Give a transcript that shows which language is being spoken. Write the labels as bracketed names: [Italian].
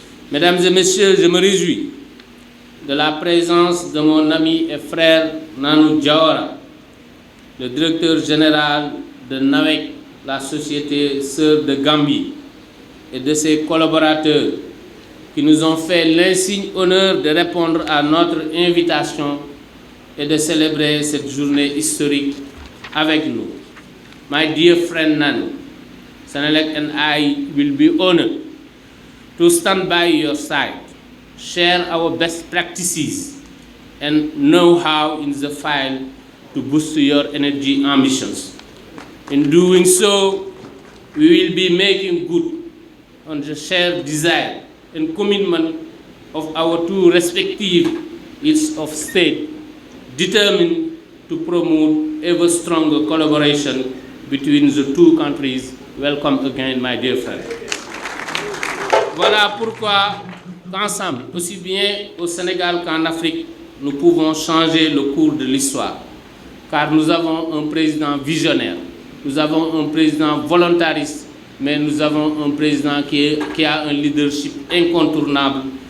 [French] Mesdames et messieurs, je me réjouis de la présence de mon ami et frère Nanou Diawara, le directeur général de NAWEC, la société sœur de Gambie, et de ses collaborateurs qui nous ont fait l'insigne honneur de répondre à notre invitation et de célébrer cette journée historique avec nous. [English] My dear friend Nanou, Senelec and I will be honored to stand by your side, share our best practices and know-how in the field to boost your energy ambitions. In doing so, we will be making good on the shared desire and commitment of our two respective heads of state, determined to promote ever stronger collaboration between the two countries. Welcome again, my dear friend. [French] Voilà pourquoi, ensemble, aussi bien au Sénégal qu'en Afrique, nous pouvons changer le cours de l'histoire. Car nous avons un président visionnaire, nous avons un président volontariste, mais nous avons un président qui a un leadership incontournable.